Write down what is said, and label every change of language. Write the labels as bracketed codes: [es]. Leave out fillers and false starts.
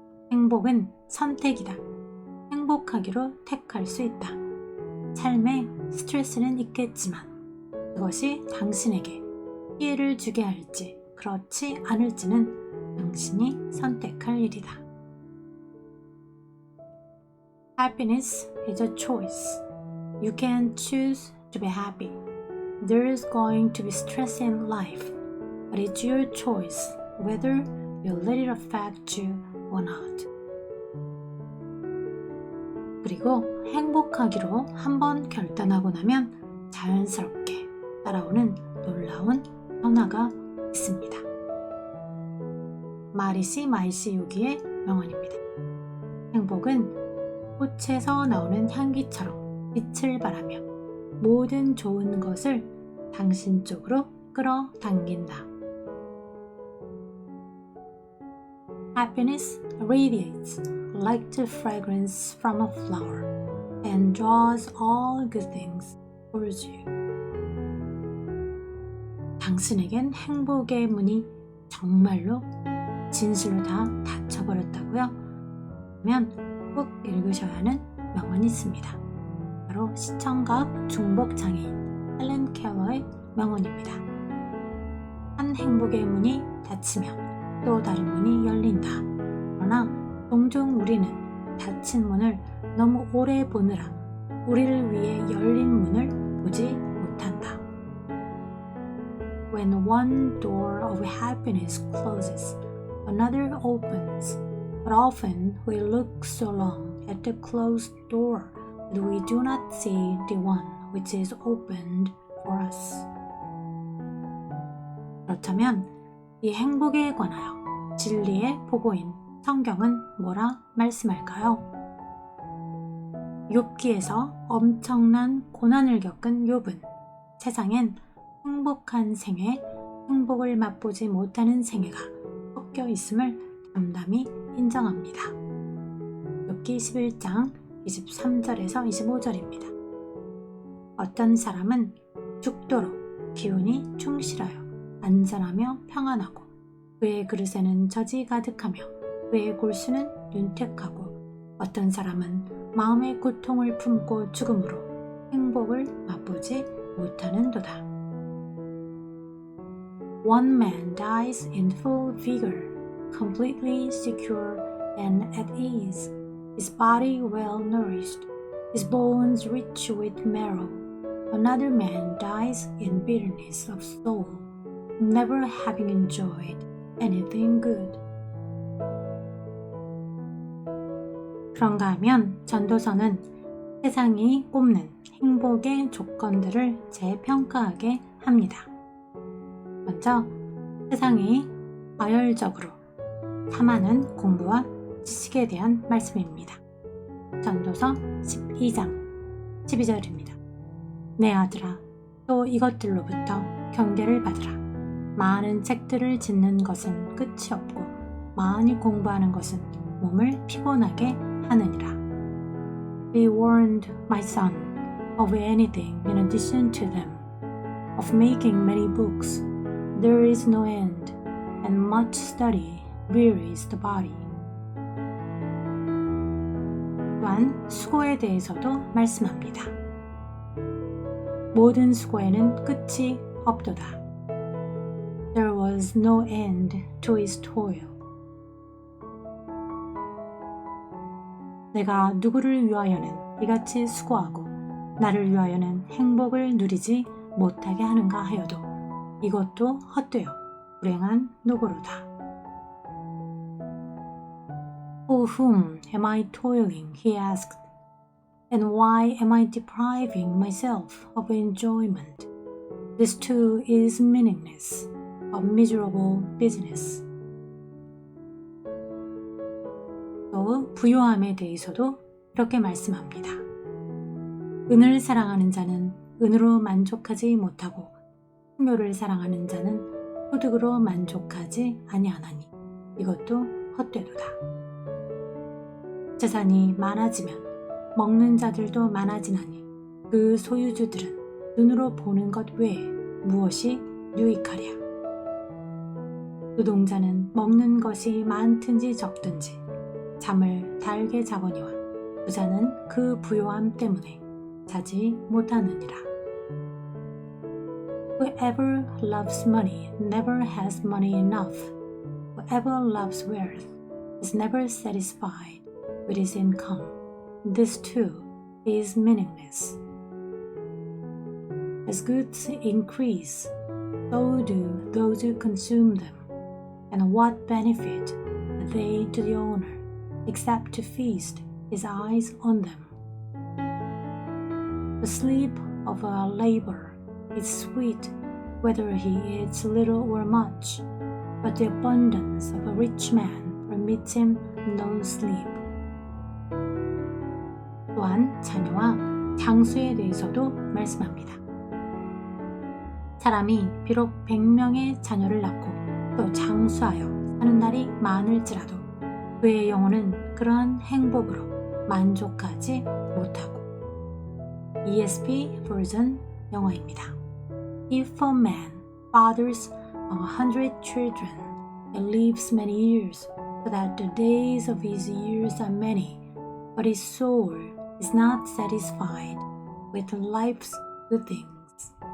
[ko] 행복은 선택이다. 행복하기로 택할 수 있다. 삶에 스트레스는 있겠지만 그것이 당신에게 피해를 주게 할지 그렇지 않을지는 당신이 선택할 일이다. [en] Happiness is a choice. You can choose to be happy. There is going to be stress in life, but it's your choice whether you let it affect you or not. [ko] 그리고 행복하기로 한번 결단하고 나면 자연스럽게 따라오는 놀라운 변화가 있습니다. 마리시 마이시 요기의 명언입니다. 행복은 꽃에서 나오는 향기처럼 빛을 발하며 모든 좋은 것을 당신 쪽으로 끌어당긴다. [en] Happiness radiates like the fragrance from a flower and draws all good things towards you. [ko] 당신에겐 행복의 문이 정말로 진실로 다 닫혀버렸다고요? 그러면 꼭 읽으셔야 하는 명언이 있습니다. 바로 시청각 중복장애인 헬렌 켈러의 명언입니다. 한 행복의 문이 닫히면 또 다른 문이 열린다. 그러나 종종 우리는 닫힌 문을 너무 오래 보느라 우리를 위해 열린 문을 보지 못한다. [en] When one door of happiness closes, another opens, but often we look so long at the closed door that we do not see the one which is opened for us. [ko] 그렇다면 이 행복에 관하여 진리의 보고인 성경은 뭐라 말씀할까요? 욥기에서 엄청난 고난을 겪은 욥은 세상엔 행복한 생애, 행복을 맛보지 못하는 생애가 섞여 있음을 담담히 인정합니다. 욥기 11장 23절에서 25절입니다. 어떤 사람은 죽도록 기운이 충실하여 안전하며 평안하고 그의 그릇에는 젖이 가득하며 그의 골수는 윤택하고 어떤 사람은 마음의 고통을 품고 죽음으로 행복을 맛보지 못하는도다. [en] One man dies in full vigor, completely secure and at ease, his body well nourished, his bones rich with marrow. Another man dies in bitterness of soul, never having enjoyed anything good. [ko] 그런가 하면 전도서는 세상이 꼽는 행복의 조건들을 재평가하게 합니다. 먼저 세상이 과열적으로 탐하는 공부와 지식에 대한 말씀입니다. 전도서 12장 12절입니다. 내 아들아, 또 이것들로부터 경계를 받으라. 많은 책들을 짓는 것은 끝이 없고 많이 공부하는 것은 몸을 피곤하게 하느니라. [en] Be warned, my son, of anything in addition to them, of making many books. There is no end, and much study wearies the body. [ko] 또한 수고에 대해서도 말씀합니다. 모든 수고에는 끝이 없도다. [en] There was no end to his toil. [ko] 내가 누구를 위하여는 이같이 수고하고 나를 위하여는 행복을 누리지 못하게 하는가 하여도 이것도 헛되어 불행한 노고로다. [en] For whom am I toiling? He asked. And why am I depriving myself of enjoyment? This too is meaningless, a miserable business. [ko] 또 부요함에 대해서도 이렇게 말씀합니다. 은을 사랑하는 자는 은으로 만족하지 못하고 풍요를 사랑하는 자는 소득으로 만족하지 아니하나니 이것도 헛되도다. 재산이 많아지면 먹는 자들도 많아지나니 그 소유주들은 눈으로 보는 것 외에 무엇이 유익하랴. 노동자는 먹는 것이 많든지 적든지 잠을 달게 자거니와 부자는 그 부요함 때문에 자지 못하느니라. [en] Whoever loves money never has money enough. Whoever loves wealth is never satisfied with his income. This too is meaningless. As goods increase, so do those who consume them. And what benefit are they to the owner, except to feast his eyes on them? The sleep of a laborer is sweet whether he eats little or much, but the abundance of a rich man permits him no sleep. [ko] 또한 자녀와 장수에 대해서도 말씀합니다. 사람이 비록 100명의 자녀를 낳고 또 장수하여 사는 날이 많을지라도 그의 영혼은 그러한 행복으로 만족하지 못하고. ESV 버전 영어입니다. [en] If a man fathers 100 children and lives many years, so that the days of his years are many, but his soul is not satisfied with life's good things.